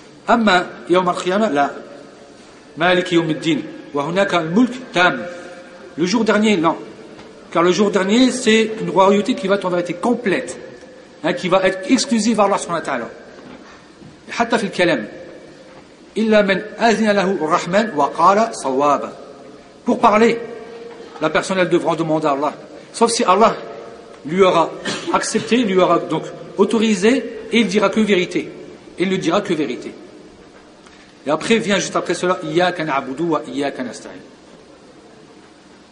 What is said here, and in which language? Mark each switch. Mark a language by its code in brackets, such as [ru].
[ar] أما يوم القيامة لا مالك يوم الدين وهناك الملك تام. [fr] Le jour dernier non, car le jour dernier c'est une royauté qui va être en vérité complète, hein, qui va être exclusive à Allah سبحانه وتعالى. [ar] حتى في الكلام إلا من أذن له الرحمن وقال صواب. [fr] Pour parler la personne elle devra demander à Allah, sauf si Allah lui aura accepté, lui aura donc autorisé, et il dira que vérité, il ne dira que vérité. Et après, vient juste après cela, « Iyaka na'abudu wa iyaka nasta'in ».